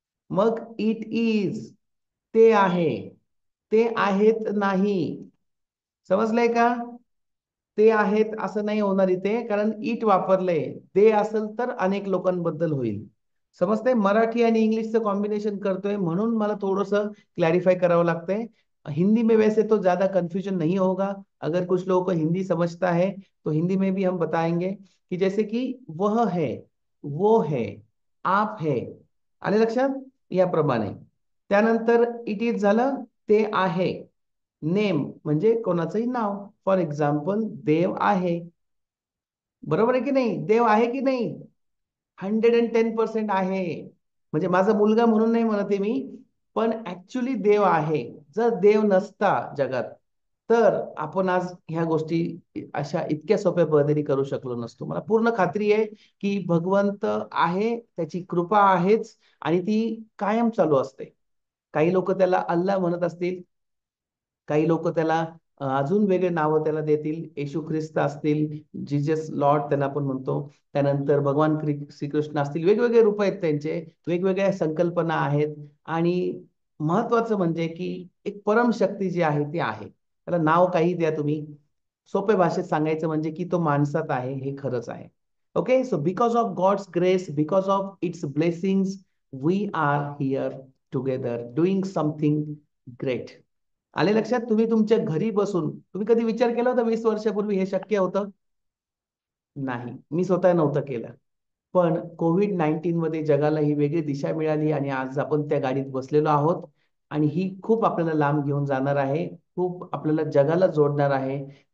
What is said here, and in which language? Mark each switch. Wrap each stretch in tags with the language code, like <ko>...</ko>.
<mr>मग</mr> <en>it is,</en> <mr>ते आहे. ते आहेत नाही. समजलंय का? ते आहेत असं नाही होणार इथे, कारण इट वापरलंय. ते असेल तर अनेक लोकांबद्दल होईल. समजतंय? मराठी आणि इंग्लिशचं कॉम्बिनेशन करतोय म्हणून मला थोडस क्लैरिफाई करावं लागतंय.</mr> <hi>हिंदी में वैसे तो ज्यादा कंफ्यूजन नहीं होगा। अगर कुछ लोगों को हिंदी समझता है तो हिंदी में भी हम बताएंगे कि जैसे कि वह है, वो है, आप है।</hi> <mr>आले लक्षात? याप्रमाणे. त्यानंतर</mr> <en>it is</en> <mr>झालं, ते आहे. नेम म्हणजे कोणाचंही नाव. फॉर एक्झाम्पल देव आहे. बरोबर आहे की नाही? देव आहे की नाही? 110% आहे. म्हणजे माझा मुलगा म्हणून नाही म्हणते मी, पण ऍक्च्युली देव आहे. जर देव नसता जगात, तर आपण आज ह्या गोष्टी अशा इतक्या सोप्या पद्धतीने करू शकलो नसतो. मला पूर्ण खात्री आहे की भगवंत आहे, त्याची कृपा आहेच, आणि ती कायम चालू असते. काही लोक त्याला अल्लाह म्हणत असतील, काही लोक त्याला अजून वेगळे नावं त्याला देतील. येशू ख्रिस्त असतील, जीजस लॉर्ड त्यांना आपण म्हणतो. त्यानंतर भगवान श्रीकृष्ण असतील, वेगवेगळे रूप आहेत त्यांचे, वेगवेगळ्या संकल्पना आहेत. आणि महत्वाचं म्हणजे की एक परमशक्ती जी आहे ती आहे. त्याला नाव काही द्या तुम्ही, सोप्या भाषेत सांगायचं म्हणजे की तो माणसात आहे, हे खरंच आहे.</mr> <en>Okay, so because of God's grace, because of its blessings, we are here together doing something great.</en> <mr>आले लक्षात? तुम्ही तुमच्या घरी बसून, तुम्ही कधी विचार केला होता 20 वर्षापूर्वी हे शक्य होतं? नाही, मी स्वतः नव्हतं केलं. पण कोविड-19 मध्ये जगाला ही वेगळी दिशा मिळाली आणि आज आपण त्या गाडीत बसलेलो आहोत. आणि ही खूप आपल्याला लांब घेऊन जाणार आहे, खूप आपल्याला जगाला जोडणार आहे.</mr>